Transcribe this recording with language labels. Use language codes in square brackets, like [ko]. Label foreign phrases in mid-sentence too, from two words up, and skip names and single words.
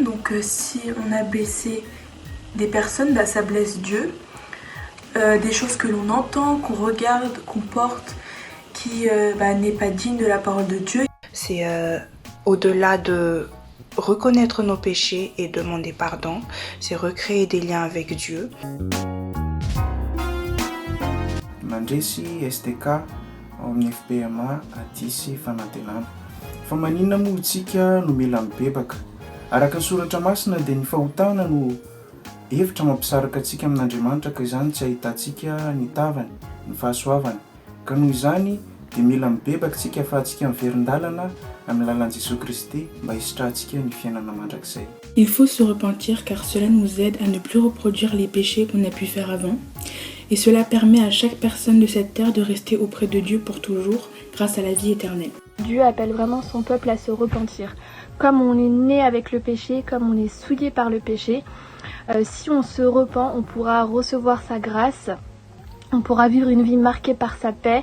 [fr] Donc si on a blessé des personnes, bah, ça blesse Dieu. Des choses que l'on entend, qu'on regarde, qu'on porte, qui n'est pas digne de la parole de Dieu. C'est au-delà de reconnaître nos péchés et demander pardon, c'est recréer des liens avec Dieu. [mg] Mandresy STK ao amin'ny FPMA Atisy Fanantenana. Fa maninona moa isika no mila mibebaka? Araka ny soratra masina dia ny fahotana no hevitra mampisaraka antsika amin'Andriamanitra ka izany tsy ahitantsika ny tavany, ny fahasoavany. Ka noho izany dia mila mibebaka tsika ahafahantsika miverin-dalana amin'ny lalan'i Jesosy Kristy mba hisitrahantsika ny fiainana mandrakizay. [fr] Il faut se repentir car cela nous aide à ne plus reproduire les péchés qu'on a pu faire avant. Et cela permet à chaque personne de cette terre de rester auprès de Dieu pour toujours grâce à la vie éternelle. Dieu appelle vraiment son peuple à se repentir. Comme on est né avec le péché, comme on est souillé par le péché, si on se repent, on pourra recevoir sa grâce, on pourra vivre une vie marquée par sa paix.